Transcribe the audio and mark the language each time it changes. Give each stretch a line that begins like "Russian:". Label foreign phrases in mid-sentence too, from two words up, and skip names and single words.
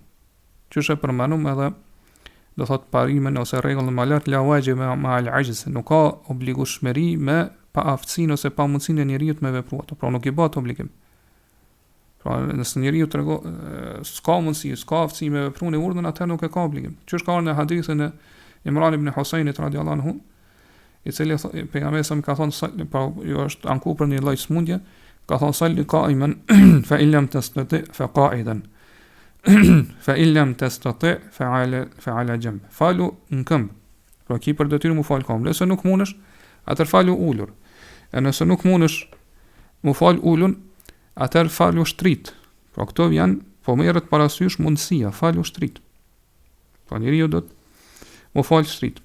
Albanian: Qysh e përmendum edhe do thot parimin ose rregullën më lart
Arabic: لا واجب مع العجز,
Albanian: nuk ka obligueshmëri me pa aftësinë ose pa mundësinë e njeriu të me vepru ato, pra nuk i bëhet obligim. Pra nëse njeriu s'ka mundësi, s'ka aftësi me vepru në urdhën, atëherë nuk e ka obligim. Qysh ka në hadithin e Imran ibn Husajnit
Arabic: رضي الله عنه,
Albanian: i cili pejgamberi sa më ka thonë, pra jo është anku për një lloj smundje, ka thonë
Arabic: صل قائما فإن لم تستطع فقاعدا. فإن لم تستطع فعلى جنب.
Albanian: Falu në këmbë. Pra ki për detyrë mu fal këmbë. Nëse nuk mundesh, atëherë falu ulur. E nëse nuk mundesh mu fal ulun, atëherë falu shtrit. Pra këto janë, po merret parasysh mundësia, falu shtrit. Po njeriu do të mu fal shtrit.